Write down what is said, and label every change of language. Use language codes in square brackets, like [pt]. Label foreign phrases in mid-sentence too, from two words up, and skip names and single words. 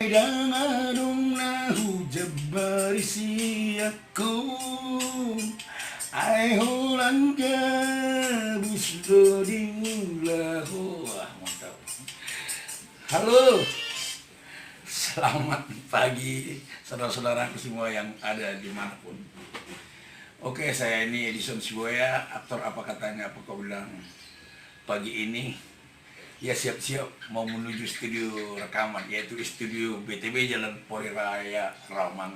[id] Damadungnahu jabbari siyakum ai hulan gabus doding lahu. Wah, mantap. Halo, selamat pagi saudara-saudaraku semua yang ada dimanapun. Oke, saya ini Edison Siboya, aktor apa katanya apa kau bilang. Pagi ini ya siap-siap mau menuju studio rekaman, yaitu studio BTB Jalan Pori Raya Rawamangun.